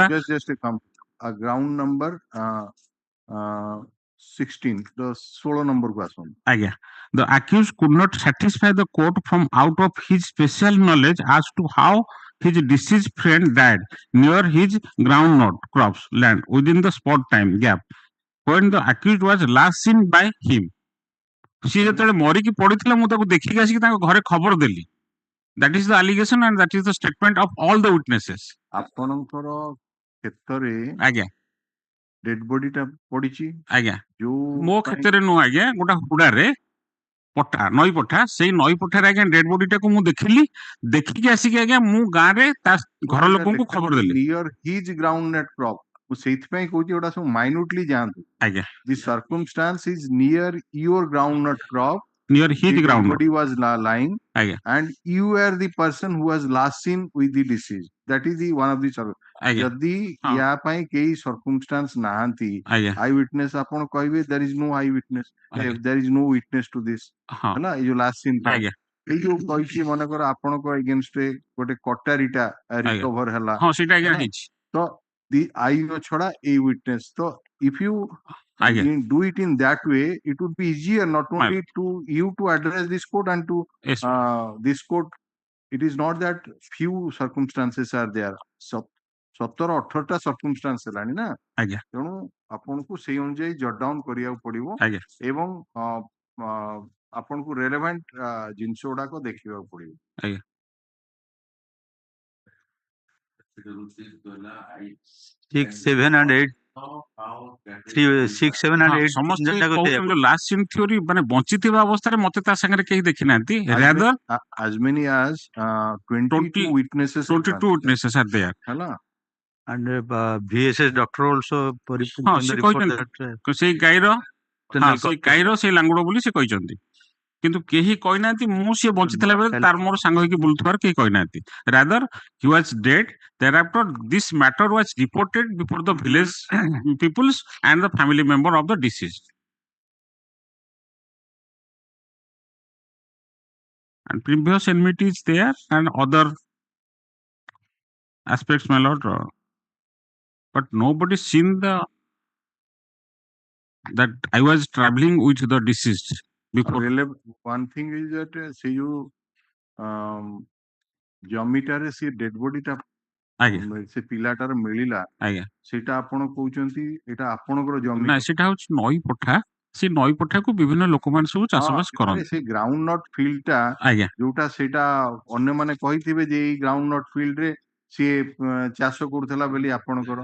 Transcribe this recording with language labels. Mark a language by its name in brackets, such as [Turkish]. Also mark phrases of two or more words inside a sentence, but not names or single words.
[English] just a ground number 16 the 16 number [Odia] କୁ ଆସନ୍ତୁ [English] ଆଜ୍ଞା the accused could not satisfy the court from out of his special knowledge as to how his deceased friend died near his groundnut crops land within the spot time gap when the accused was last seen by him [Odia] ସିଏ ଯେତେବେଳେ ମରିକି ପଡିଥିଲା ମୁଁ ତାକୁ ଦେଖିକି ଆସିକି ତାଙ୍କ ଘରେ ଖବର ଦେଲି [English] that is the allegation and that is the statement of all the witnesses [Odia] ଆପଣଙ୍କର କ୍ଷେତ୍ରରେ ଆଜ୍ଞା [English] dead body [Odia] ଟା ପଡିଛି ଆଜ୍ଞା ଯୋଉ ମୋ କ୍ଷେତ୍ରରେ ନୁହଁ ଆଜ୍ଞା ଗୋଟେ ହୁଡାରେ ପଠା ନଈ ପଠା ସେଇ ନଈ ପଠାରେ ଆଜ୍ଞା [English] dead body [Odia] ଟାକୁ ମୁଁ ଦେଖିଲି ଦେଖିକି ଆସିକି ଆଜ୍ଞା ମୁଁ ଗାଁରେ ତା ଘର ଲୋକଙ୍କୁ ଖବର ଦେଲି [English] near his groundnut crop [Odia] ମୁଁ ସେଇଥିପାଇଁ କହୁଛି ଏଗୁଡା ସବୁ ମାଇନ୍ୟୁଟଲି ଯାଆନ୍ତୁ ଆଜ୍ଞା [English] ଦି circumstance is near your groundnut crop near his the groundnut body was lying [Odia] ଆଜ୍ଞା [English] and you were the person who was last seen with the deceased that is the one of the [Odia] ଆଜ୍ଞା ଯଦି ୟା ପାଇଁ କେହି circumstance ନାହାନ୍ତି ଆଜ୍ଞା [English] eye witness [Odia] ଆପଣ କହିବେ [English] there is no eye witness there is no witness to this [Odia] ହେଲା ଏଇ ଯୋଉ [English] last scene [Odia] ଆଜ୍ଞା ଏଇ ଯୋଉ କହିଛି ମନେକର ଆପଣଙ୍କ ଏଗେନଷ୍ଟ ଗୋଟେ କଟାରିଟା ରିକଭର ହେଲା ହଁ ସେଇଟା ଆଜ୍ଞା ହେଇଛି ତ ଦି ଆଇର ଛଡା ଏଇ ୱିଟନେସ୍ ତ [English] if you do it in that way it would be easier not only to you to address this court and to this court it is not that few circumstances are there 17-18ଟା circumstance [Odia] ହେଲାଣି ନା ଆଜ୍ଞା ତେଣୁ ଆପଣଙ୍କୁ ସେଇ ଅନୁଯାୟୀ [English] jot down [Odia] କରିବାକୁ ପଡିବ ଆଜ୍ଞା ଏବଂ ଆପଣଙ୍କୁ ରେଲେଭାଣ୍ଟ ଜିନିଷ ଗୁଡାକ ଦେଖିବାକୁ ପଡିବ ଆଜ୍ଞା [English] 6, 7 and 8 6, 7 and 8 [Odia] ସମସ୍ତେ କହୁଛନ୍ତି [English] last scene theory [Odia] ମାନେ ବଞ୍ଚିଥିବା ଅବସ୍ଥାରେ ମତେ ତା ସାଙ୍ଗରେ କେହି ଦେଖିନାହାନ୍ତି rather [English] as many as 22 witnesses 22 witnesses are there [Odia] ହେଲା [English] and VSS doctor also [Odia] ହଁ ସେ କହିଛନ୍ତି ସେଇ ଗାଈର ସେଇ ଲାଙ୍ଗୁଡ ବୋଲି ସେ କହିଛନ୍ତି କିନ୍ତୁ କେହି କହିନାହାନ୍ତି ମୁଁ ସିଏ ବଞ୍ଚିଥିଲା ବେଳେ ତାର ମୋର ସାଙ୍ଗ ହେଇକି ବୁଲୁଥିବାର କେହି କହିନାହାନ୍ତି [English] rather he was dead thereafter this matter was reported before the village peoples and the family member of the deceased and previous enmity is there and other aspects my lord but nobody seen the that I was traveling with the deceased before one thing is that see you [Odia] ଜମିଟାରେ ସେ [English] dead body [Odia] ସେ ପିଲାଟାର ମିଳିଲା ଆଜ୍ଞା ସେଇଟା ଆପଣ କହୁଛନ୍ତି ଏଇଟା ଆପଣଙ୍କର ଜମି ନା ସେଟା ହଉଛି ନଈ ପଠା ସେ ନଈ ପଠାକୁ ବିଭିନ୍ନ ଲୋକମାନେ ସବୁ ଚାଷବାସ କରନ୍ତି ସେ [English] groundnut field [Odia] ଟା ଆଜ୍ଞା ଯୋଉଟା ସେଇଟା ଅନ୍ୟମାନେ କହିଥିବେ ଯେ ଏଇ [English] groundnut field [Odia] ରେ ସିଏ ଚାଷ କରୁଥିଲା ବୋଲି ଆପଣଙ୍କର